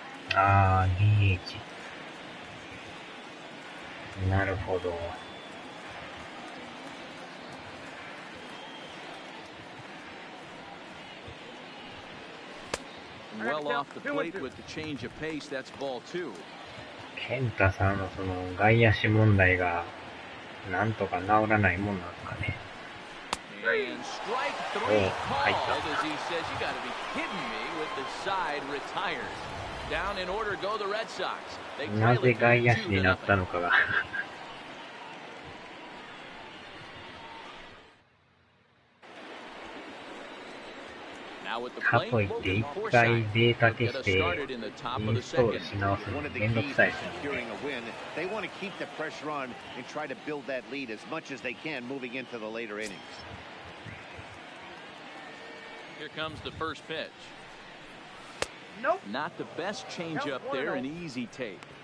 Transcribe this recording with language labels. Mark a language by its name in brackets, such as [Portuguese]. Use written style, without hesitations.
[English] DH. [Japanese] なるほど。 [English] Well off the plate with the change of pace. That's ball 2. [Japanese] 健太さんのその外野手問題がなんとか治らないもんなんですかね。 [English] And strike 3 called as he says, "You got to be kidding me!" with the side retired. Down in order go the Red Sox. [Japanese] なぜ外野手になったのかが。かといって一回データ消してインストールし直すのめんどくさいですよね。 [English] They want to keep the pressure on and try to build that lead as much as they can moving into the later innings. Here comes the first pitch. Nope. Not the best changeup there, an easy take.